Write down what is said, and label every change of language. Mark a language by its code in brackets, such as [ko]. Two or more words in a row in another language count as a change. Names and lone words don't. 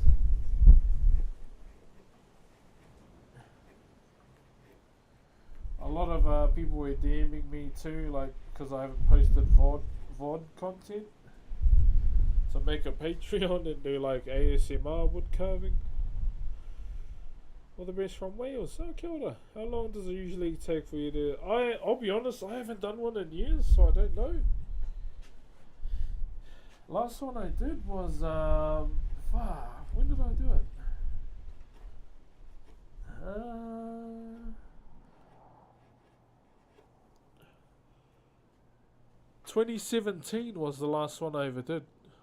[en] A lot of people were DMing me too, like because I haven't posted VOD content. So make a Patreon and do like ASMR wood carving. All the best from Wales. Oh, [mi] kia ora. [en] How long does it usually take for you to... I'll be honest, I haven't done one in years, so I don't know. Last one I did was... when did I do it? 2017 was the last one I ever did.